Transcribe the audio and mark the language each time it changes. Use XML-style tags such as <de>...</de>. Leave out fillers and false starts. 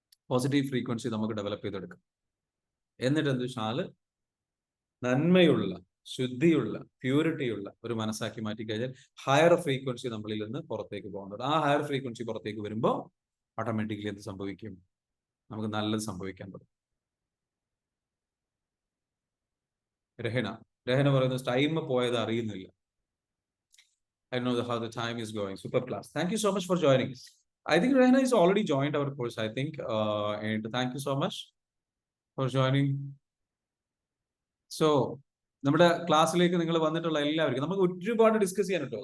<ml>Positive frequency നമുക്ക് develop ചെയ്തെടുക്കാം. എന്നിട്ട് എന്താ വെച്ചാൽ നന്മയുള്ള, ശുദ്ധിയുള്ള, പ്യൂരിറ്റിയുള്ള ഒരു മനസ്സാക്കി മാറ്റിക്കഴിഞ്ഞാൽ ഹയർ ഫ്രീക്വൻസി നമ്മളിൽ നിന്ന് പുറത്തേക്ക് പോകുന്നത്. ആ ഹയർ ഫ്രീക്വൻസി പുറത്തേക്ക് വരുമ്പോൾ ഓട്ടോമാറ്റിക്കലി എന്ത് സംഭവിക്കും, നമുക്ക് നല്ലത് സംഭവിക്കാൻ പറ്റും. രഹന പറയുന്നത് ടൈം പോയത് അറിയുന്നില്ല.</ml> <en>I know how the time is going. Super class. Thank you so much for joining. I think Rehna is already joined our course, I think. And thank you so much for joining.</en> <ml>So, നമ്മുടെ ക്ലാസ്സിലേക്ക് നിങ്ങൾ വന്നിട്ടുള്ള എല്ലാവർക്കും നമുക്ക് ഒരുപാട് discuss ചെയ്യാൻ കേട്ടോ.</ml>